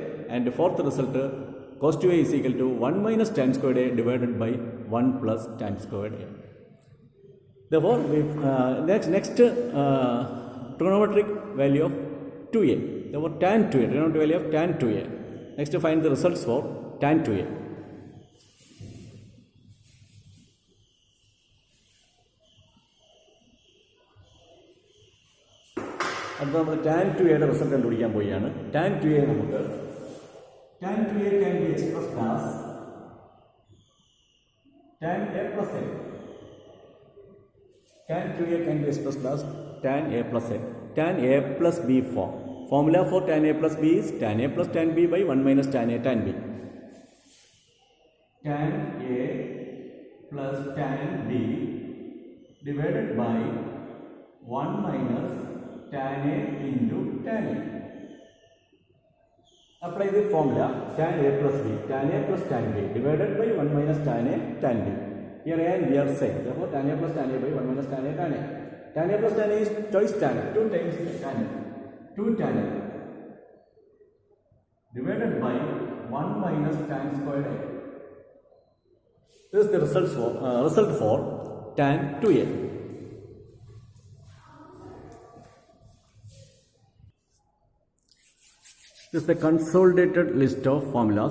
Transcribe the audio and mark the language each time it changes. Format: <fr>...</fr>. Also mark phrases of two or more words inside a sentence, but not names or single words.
<en>And fourth result, cos 2a is equal to 1 minus tan squared a divided by 1 plus tan squared a. Therefore, next trigonometric value of 2a. Therefore, tan 2a, trigonometric value of tan 2a. Next, find the results for tan 2a.</en> <ml>അടുത്ത നമ്മൾ tan 2a റിസൾട്ട് കണ്ടുപിടിക്കാൻ പോവുകയാണ്.</ml> <en>tan 2a നമുക്ക് tan 2a can be expressed as tan a plus a. Tan 2a can be expressed as tan a plus a. Tan a plus b form. Formula for tan a plus b is tan a plus tan b by 1 minus tan a tan b. Tan a plus tan b divided by 1 minus tan a into tan a. Apply the formula tan a plus b. Tan a plus tan b divided by 1 minus tan a tan b. Here a and b are same. Therefore, tan a plus tan a by 1 minus tan a tan a. Tan a plus tan a is twice tan a. 2 times tan a. 2 tan a divided by 1 minus tan squared a. This is the result for tan 2a. This is the consolidated list of formulas.</en>